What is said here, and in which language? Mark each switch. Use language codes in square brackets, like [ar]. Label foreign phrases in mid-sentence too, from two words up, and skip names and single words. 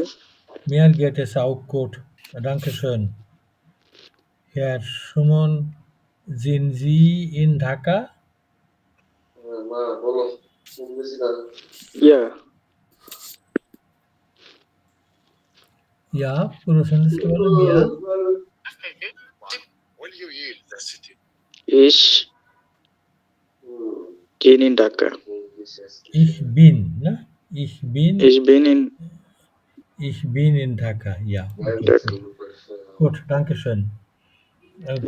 [de] Mir geht es auch gut. Danke schön. Herr Schumann, sind Sie in Dhaka? [en] Yeah. [de] Ja, [bn] পুরো সেন্টেন্সটা বলেন। Ja, [de] Ich bin in Dhaka. ich bin, ne? Ich bin in Dhaka. Ja, okay. Dhaka. Gut, danke schön. Guten